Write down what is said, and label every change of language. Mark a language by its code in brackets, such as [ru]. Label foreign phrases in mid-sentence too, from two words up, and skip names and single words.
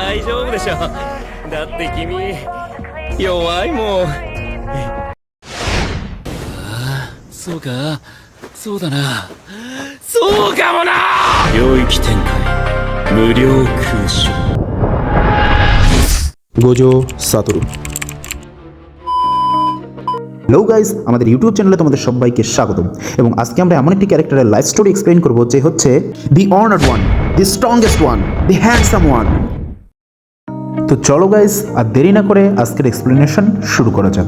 [ja] 大丈夫でしょ。だって君弱いもん。そうか、そうだな、そうかもな。領域展開、無料空襲。 [bn] গোজো সাতোরু। [en] hello guys, [bn] আমাদের ইউটিউব চ্যানেলে তোমাদের সবাইকে স্বাগতম। এবং আজকে আমরা এমন একটি ক্যারেক্টারের [en] life story explain [bn] করব যে হচ্ছে [en] the honored one, the strongest one, the handsome one. [bn] তো চলো গাইস, আর দেরি না করে আজকের এক্সপ্লেনেশন শুরু করা যাক।